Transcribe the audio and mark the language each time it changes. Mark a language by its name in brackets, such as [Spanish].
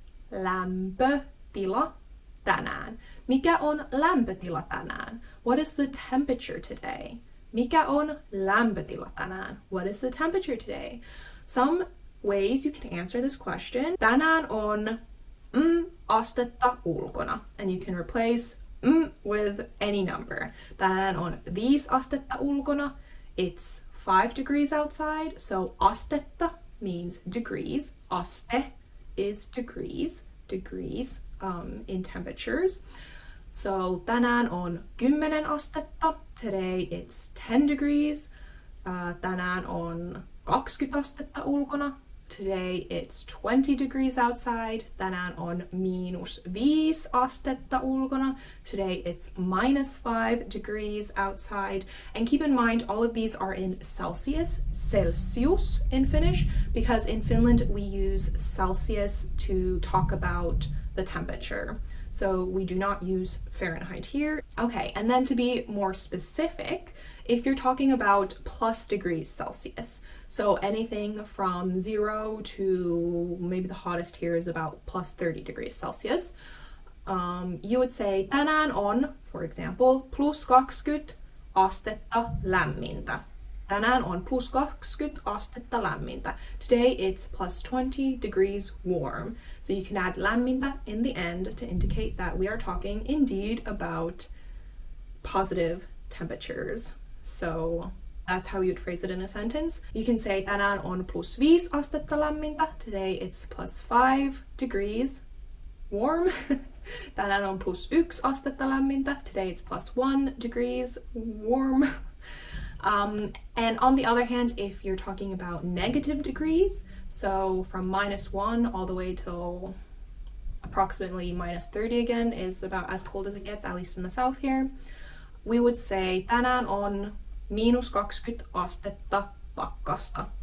[Finnish] Lämpötila tänään. Mikä on lämpötila tänään? [English] What is the temperature today? [Finnish] Mikä on lämpötila tänään? [English] What is the temperature today? Some ways you can answer this question. [Finnish] Tänään on astetta ulkona. [English] And you can replace with any number. [Finnish] Tänään on 5 astetta ulkona. [English] It's 5 degrees outside. So astetta means degrees. Aste is degrees. Degrees in temperatures. [Finnish] So tänään on 10 astetta. [English] Today it's 10 degrees. [Finnish] Tänään on 20 astetta ulkona. [English] Today it's 20 degrees outside. [Finnish] Tänään on -5 astetta ulkona. [English] Today it's -5 degrees outside. And keep in mind, all of these are in Celsius, Celsius in Finnish, because in Finland we use Celsius to talk about the temperature. So we do not use Fahrenheit here. Okay, and then to be more specific, if you're talking about plus degrees Celsius, so anything from 0 to maybe the hottest here is about plus 30 degrees Celsius, you would say tänään on, for example, [Finnish] plus 20 astetta lämmintä. Tänään on plus 20 astetta lämmintä. [English] Today it's plus 20 degrees warm. So you can add lämmintä in the end to indicate that we are talking indeed about positive temperatures. So that's how you'd phrase it in a sentence. You can say [Finnish] tänään on plus 5 astetta lämmintä. [English] Today it's plus 5 degrees warm. [Finnish] Tänään on plus 1 astetta lämmintä. [English] Today it's plus 1 degrees warm. And on the other hand, if you're talking about negative degrees, so from -1 all the way till approximately -30 again is about as cold as it gets, at least in the south here, we would say [Finnish] tänään on -20 astetta pakkasta.